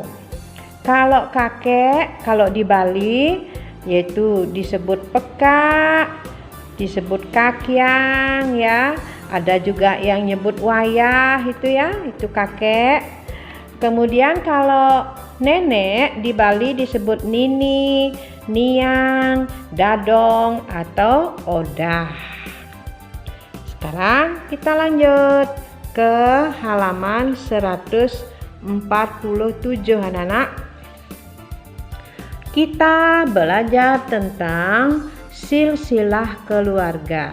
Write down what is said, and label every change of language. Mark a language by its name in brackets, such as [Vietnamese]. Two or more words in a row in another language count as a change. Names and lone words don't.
[Indonesian] Kalau kakek, kalau di Bali yaitu disebut peka, disebut kakyang ya. Ada juga yang nyebut wayah itu ya, itu kakek. Kemudian kalau nenek di Bali disebut nini, niang, dadong atau odah. Sekarang kita lanjut ke halaman 147 anak-anak. Kita belajar tentang silsilah keluarga.